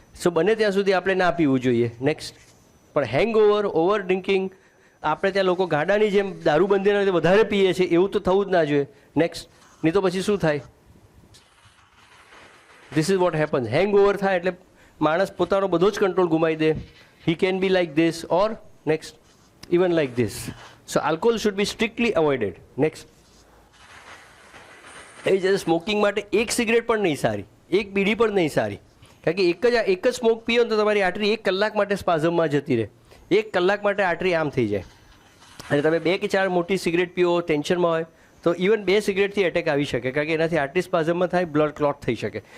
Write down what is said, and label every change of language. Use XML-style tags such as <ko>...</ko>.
<gu>સો બને ત્યાં સુધી આપણે ના પીવું જોઈએ. નેક્સ્ટ, પણ હેંગઓવર, ઓવર ડ્રિંકિંગ, આપણે ત્યાં લોકો ગાડાની જેમ દારૂબંધીના લીધે વધારે પીએ છે, એવું તો થવું જ ના જોઈએ. નેક્સ્ટ, નહીં તો પછી શું થાય?</gu> <en>This is what happens.</en> <gu>Hangover થાય એટલે માણસ પોતાનો બધો જ કંટ્રોલ ગુમાવી દે.</gu> <en>He can be like this or next even like this. So alcohol should be strictly avoided.</en> <gu>Next, એ જ સ્મોકિંગ માટે એક સિગરેટ પણ નહીં સારી, એક બીડી પણ નહીં સારી, કારણ કે એક જ સ્મોક પીઓ તો તમારી આર્ટરી 1 કલાક માટે સ્પાઝમમાં જતી રહે. 1 કલાક માટે આર્ટરી આમ થઈ જાય. અને તમે 2 કે 4 મોટી સિગરેટ પીઓ, ટેન્શનમાં હોય, તો ઇવન 2 સિગરેટથી એટેક આવી શકે, કારણ કે એનાથી આર્ટરી સ્પાઝમમાં થાય, બ્લડ ક્લોટ થઈ શકે.</gu>